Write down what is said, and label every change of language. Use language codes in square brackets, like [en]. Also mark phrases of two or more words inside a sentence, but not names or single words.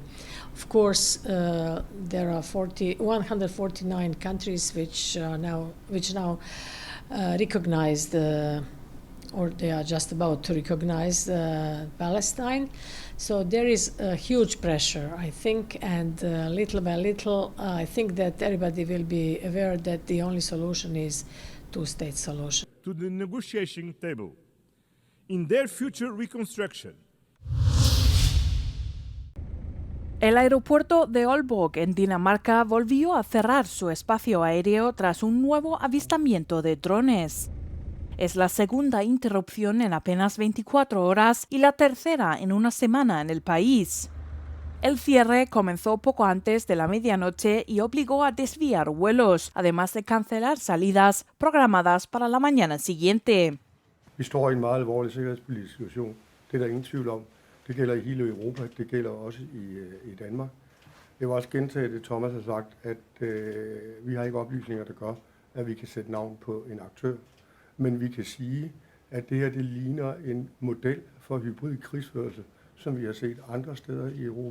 [en] Of course, there are 149 countries which now recognize or they are just about to recognize Palestine. So there is a huge pressure, I think, and little by little, I think that everybody will be aware that the only solution is two-state solution. To the negotiation table. In their future reconstruction. [es] El aeropuerto de Aalborg en Dinamarca volvió a cerrar su espacio aéreo tras un nuevo avistamiento de drones. Es la segunda interrupción en apenas 24 horas y la tercera en una semana en el país. El cierre comenzó poco antes de la medianoche y obligó a desviar vuelos, además de cancelar salidas programadas para la mañana siguiente. [da] Vi står i en meget alvorlig sikkerhedspolitisk situation. Det er der ingen tvivl om. Det gælder i hele Europa. Det gælder også i Danmark. Jeg vil også gentage det, Thomas har sagt, at vi har ikke oplysninger, der gør, at vi kan sætte navn på en aktør. Men vi kan sige, at det her det ligner en model for hybrid krigsførelse, som vi har set andre steder i Europa.